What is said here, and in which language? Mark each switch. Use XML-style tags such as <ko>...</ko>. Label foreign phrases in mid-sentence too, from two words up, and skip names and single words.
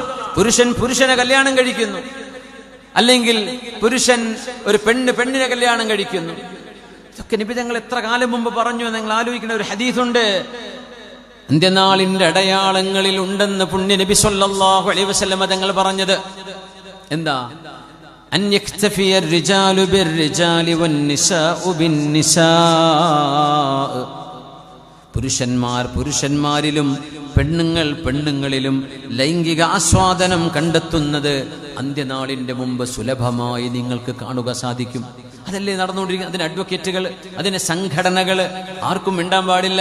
<ml>പുരുഷൻ പുരുഷനെ കല്യാണം കഴിക്കുന്നു, അല്ലെങ്കിൽ പുരുഷൻ ഒരു പെണ്ണിനെ കല്യാണം കഴിക്കുന്നു. ഇതൊക്കെ നബി തങ്ങൾ എത്ര കാലം മുമ്പ് പറഞ്ഞു. നിങ്ങൾ ആലോചിക്കുന്ന ഒരു ഹദീസുണ്ട്, അന്ത്യനാളിന്റെ അടയാളങ്ങളിൽ ഉണ്ടെന്ന് പുണ്യ നബി</ml> <ar>صلى الله عليه وسلم</ar> <ml>തങ്ങൾ പറഞ്ഞത്.</ml> <ar>എന്താ? أن يكتفي الرجال بالرجال والنساء بالنساء.</ar> <ml>പുരുഷന്മാർ പുരുഷന്മാരിലും പെണ്ണുങ്ങൾ പെണ്ണുങ്ങളിലും ലൈംഗിക ആസ്വാദനം കണ്ടെത്തുന്നത് അന്ത്യനാളിന്റെ മുമ്പ് സുലഭമായി നിങ്ങൾക്ക് കാണുക സാധിക്കും. അതല്ലേ നടന്നുകൊണ്ടിരിക്കുന്നത്? അതിന് അഡ്വക്കേറ്റുകൾ, അതിന് സംഘടനകൾ. ആർക്കും മിണ്ടാൻ പാടില്ല.</ml>